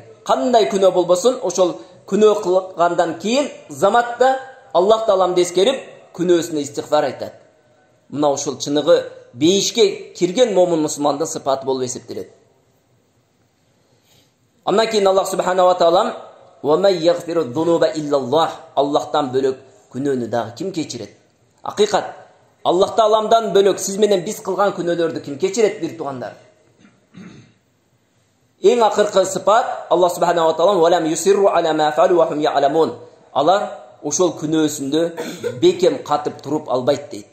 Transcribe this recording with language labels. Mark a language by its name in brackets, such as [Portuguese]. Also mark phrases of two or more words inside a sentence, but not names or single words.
[Kyrgyz] Кандай күнөө болбосун, ошол күнөө кылгандан кийин заматта Аллах Тааламды эскерип, күнөөсүнө истигфар айтат. Мына ошол чыныгы бейишке кирген момун мусулмандын сыпаты болуп эсептелет. Андан кийин [Arabic] الله سبحانه وتعالى: "ومن يغفر الذنوب إلا الله", [Kyrgyz] Аллахтан бөлөк күнөөнү дагы ким кечирет? Акыйкат, Аллах Тааламдан бөлөк сиз менен биз кылган күнөөлөрдү ким кечирет, бир тугандар? Эң акыркы сыпат [Arabic] الله سبحانه وتعالى: "ولم يصروا على ما فعلوا وهم يعلمون". [Kyrgyz] Алар ошол күнөөсүндө бекем катып туруп албайт дейт.